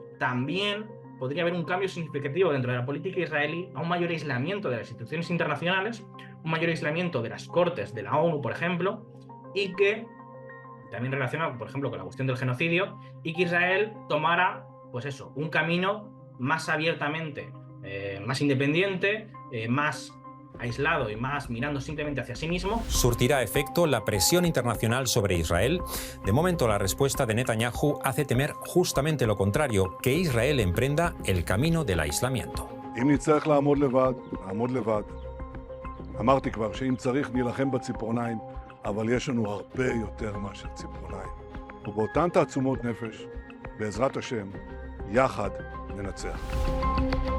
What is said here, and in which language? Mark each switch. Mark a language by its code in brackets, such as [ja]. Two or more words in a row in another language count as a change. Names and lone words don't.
[es] También podría haber un cambio significativo dentro de la política israelí a un mayor aislamiento de las instituciones internacionales, un mayor aislamiento de las cortes de la ONU, por ejemplo, y que también relacionado, por ejemplo, con la cuestión del genocidio, y que Israel tomara, pues eso, un camino más abiertamente, más independiente, más aislado y más mirando simplemente hacia sí mismo. ¿Surtirá efecto la presión internacional sobre Israel? De momento, la respuesta de Netanyahu hace temer justamente lo contrario, que Israel emprenda el camino del aislamiento. [he] אם נצטרך לעמוד לבד, נעמוד לבד. אמרתי כבר שאם צריך נילחם בציפורניים, אבל יש לנו הרבה יותר מאשר ציפורניים. ובאותן תעצומות נפש, בעזרת השם, יחד ננצח.